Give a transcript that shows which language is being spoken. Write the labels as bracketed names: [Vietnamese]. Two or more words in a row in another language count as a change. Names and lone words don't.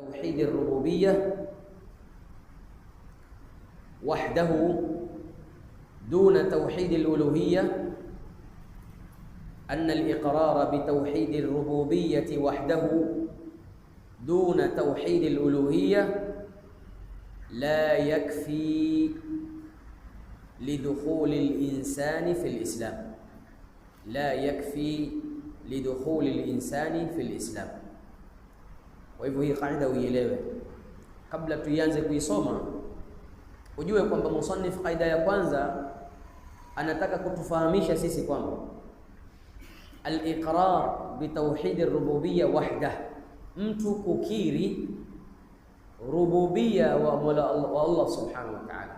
[Arabic] بتوحيد الربوبية وحده دون توحيد الألوهية، أن الإقرار بتوحيد الربوبية وحده دون توحيد الألوهية لا يكفي لدخول الإنسان في الإسلام، لا يكفي لدخول الإنسان في الإسلام. [Swahili] وhivyo hii kaida uielewe kabla tuianze kuisoma, ujue kwamba musannif kaida ya kwanza anataka kutufahamisha sisi kwamba [Arabic] الإقرار بتوحيد الربوبية وحده, [Swahili] mtu kukiri rububiyya wa Allah [Arabic] سبحانه وتعالى.